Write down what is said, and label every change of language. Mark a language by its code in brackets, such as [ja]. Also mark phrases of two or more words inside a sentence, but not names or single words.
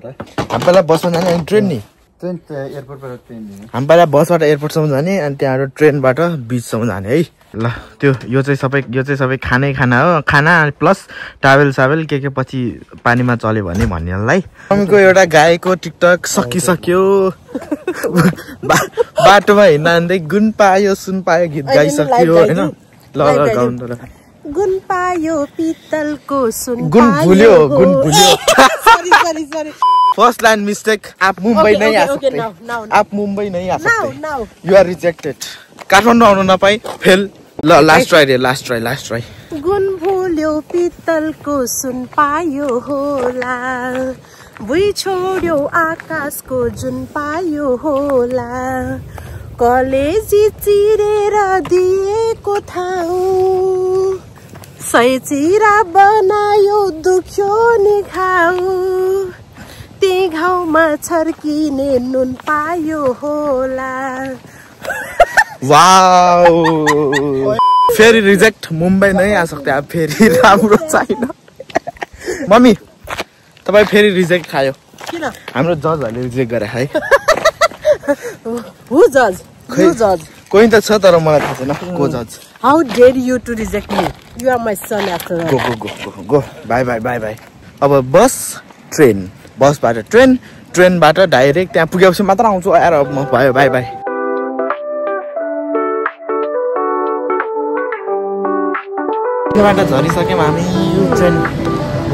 [ne] हामी पहिला बसमा जाने अनि ट्रेन नि एयरपोर्टबाट ट्रेन हामी पहिला बसबाट एयरपोर्टसम्म जाने अनि त्यहाँबाट ट्रेनबाट बिचसम्म जाने है ल त्यो यो चाहिँ सबै खाना हो खाना प्लस टावेल के पछि पानीमा चल्यो भने भन्नेलाई मम्मीको एउटा गाएको टिकटक सकिसक्यो बाटोमा हिँड्दै गुन पायो सुन पायो गीत गाइसक्यो होइन ल गाउनु त गुन पायो पित्तलको सुन गुन भुल्यो [en] sorry first line mistake [hi] आप मुंबई नहीं आ सकते आप मुंबई नहीं आ सकते [en] you are rejected [ne] काठमाडौँ आउन नपाई फेल ल [en] last try [ne] गुन भुल्यो पित्तलको सुन पायो होला भुइँ छोड्यो आकाशको जुन पायो होला कलेजी चिरेर दिएको ठाउँ सय चिरा बनायो दुख्यो नि घाउ त्यही घाउमा छर्किने नुन पायो होला वाओ फेरि रिजेक्ट [hi] मुंबई नै आ सकते आप [ne] फेरि राम्रो छैन मम्मी तपाई फेरि रिजेक्ट खायो किन हाम्रो जजहरुले रिजेक्ट गरे है [en] who judge [ne] कोही त छ तर मलाई थाहा छैन को जज [en] how dare you to reject me you are my son after all go bye [ne] अब बसबाट ट्रेनबाट डाइरेक्ट त्यहाँ पुगेपछि मात्र आउँछु यार अब म भयो बाइ ट्रेनबाट झरिसक्यौँ हामी ट्रेन म